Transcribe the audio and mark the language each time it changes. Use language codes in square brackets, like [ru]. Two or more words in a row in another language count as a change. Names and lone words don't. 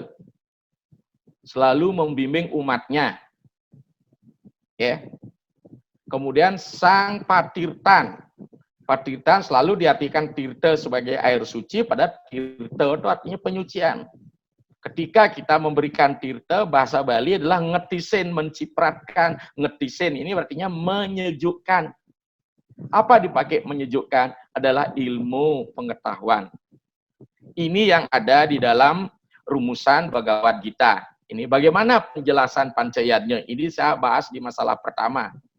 [id] Selalu membimbing umatnya. Kemudian sang patirtan. Patirtan selalu diartikan tirta sebagai air suci, pada tirta itu artinya penyucian. Ketika kita memberikan tirta, bahasa Bali adalah ngetisin, mencipratkan. Ngetisin ini artinya menyejukkan. Apa dipakai menyejukkan? Adalah ilmu pengetahuan. Ini yang ada di dalam rumusan Bhagavad Gita. Ini bagaimana penjelasan pancayatnya? Ini saya bahas di masalah pertama.